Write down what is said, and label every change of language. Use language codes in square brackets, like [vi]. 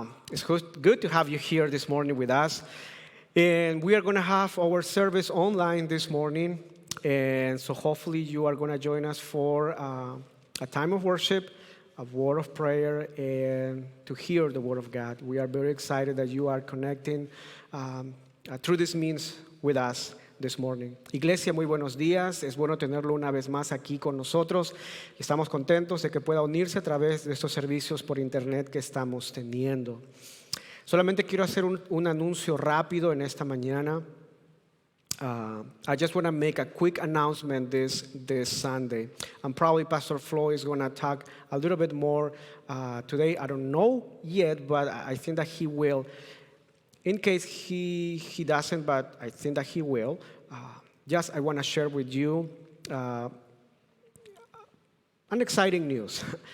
[en] It's good to have you here this morning with us. And we are going to have our service online this morning. And so hopefully you are going to join us for a time of worship, a word of prayer, and to hear the word of God. We are very excited that you are connecting through this means with us this morning. [es] Iglesia, muy buenos días. Es bueno tenerlo una vez más aquí con nosotros. Estamos contentos de que pueda unirse a través de estos servicios por internet que estamos teniendo. Solamente quiero hacer un anuncio rápido en esta mañana. [en] I just want to make a quick announcement this Sunday. And probably Pastor Floyd is going to talk a little bit more today. I don't know yet, but I think that he will. In case he doesn't, but I think that he will, I want to share with you an exciting news.